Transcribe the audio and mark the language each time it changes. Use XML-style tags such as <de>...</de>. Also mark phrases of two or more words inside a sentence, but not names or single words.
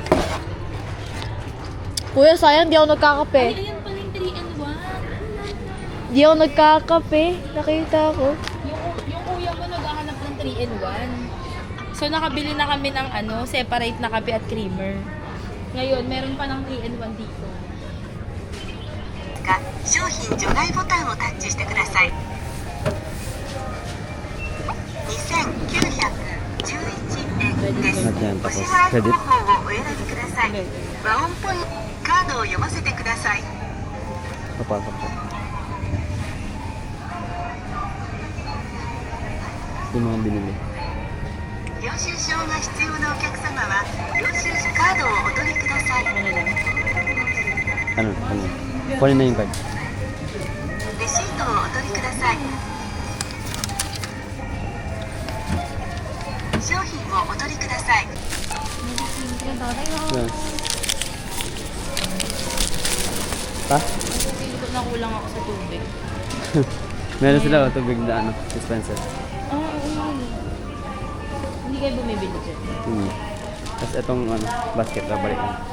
<tl>Kuya, sayang, di ako nagkakape. Ayan pala yung 3-in-1. Di ako nagkakape. Nakita ko. Yung kuya ko naghahanap ng 3-in-1. So, nakabili na kami ng separate na kape at creamer. Ngayon, meron pa ng 3-in-1 dito.</tl> <ja>商品除外ボタンをタッチしてください。2911円です。</ja> <tl>Yan,</tl> <ja>お</ja> <tl>tapos</tl> <ja>支払い credit. 方法をお選びください。和音ポイントカードを読ませてください。</ja> <tl>Papasok siya. yung mga binili.</tl> <ja>領収書が必要なお客様は領収書カードをお取りください。</ja> <tl>Ano lang? Ano? Kunin na yung card.</tl> <ja>レシートをお取りください。商品をお取りください。</ja> <tl>Yan. Pa? Nakulang ako sa tubig. Meron sila tubig na ano, dispenser. Ah, oo nga. Hindi kayo bumibili dyan. Tapos itong ano, basket na balik.</tl>